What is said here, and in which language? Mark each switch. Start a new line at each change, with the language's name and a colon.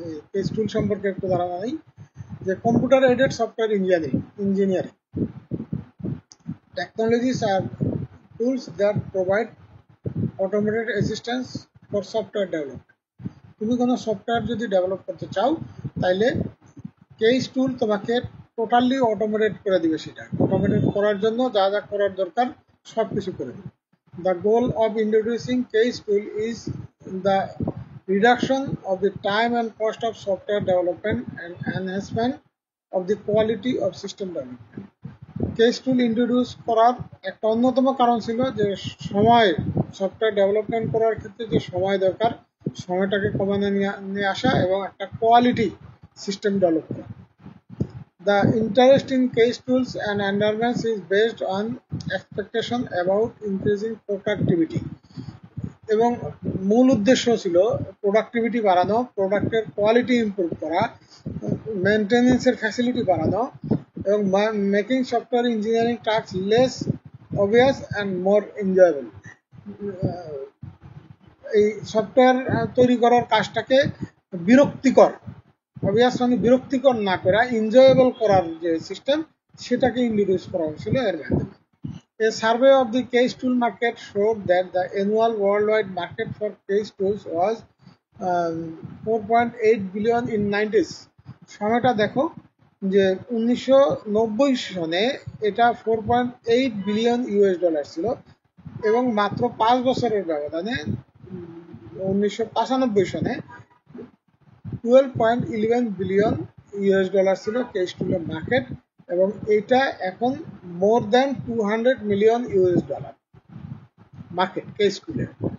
Bangla: Case টুল সম্পর্কে একটু ধারণা নেই, যে computer aided software engineering
English: technologies are tools that provide automated assistance for software development.
Bangla: তুমি কোনো সফটওয়্যার যদি ডেভেলপ করতে চাও তাহলে কেস টুল তোমাকে টোটালি অটোমেটেড করে দিবে, সেটা অটোমেটেড করার জন্য যা যা করার দরকার সব কিছু করে দিবে।
English: The goal of introducing case tool is the reduction of the time and cost of software development and enhancement of the quality of system development.
Bangla: Case tool introduce করার একটা অন্যতম কারণ ছিল যে সময়, সফটওয়্যার ডেভেলপমেন্ট করার ক্ষেত্রে যে সময় দরকার সময়টাকে কমানো নিয়ে আসা এবং একটা কোয়ালিটি সিস্টেম ডেভেলপ করা।
English: The interest in case tools and environments is based on expectation about increasing productivity,
Bangla: এবং মূল উদ্দেশ্য ছিল প্রোডাক্টিভিটি বাড়ানো, প্রোডাক্টের কোয়ালিটি ইমপ্রুভ করা, মেনটেনেন্সের ফ্যাসিলিটি বাড়ানো এবং
English: Making software engineering task less obvious and more enjoyable.
Bangla: এই সফটওয়্যার তৈরি করার কাজটাকে বিরক্তিকর, অবভিয়াস মানে বিরক্তিকর না করা, এনজয়েবল করার যে সিস্টেম সেটাকে ইন্ট্রোডিউস করা হয়েছিল এর মাধ্যমে।
English: A survey of the case tool market showed that the annual worldwide market for case tools was 4.8 billion in 90s.
Bangla: সময়টা দেখো যে 1990 সনে এটা 4.8 বিলিয়ন ইউএস ডলার ছিল এবং মাত্র 5 বছরের ব্যবধানে 1995 সনে 12.11 বিলিয়ন ইউএস ডলার ছিল কেস টুলের মার্কেট, এবং এটা এখন more than 200 million US dollar market case টুলের।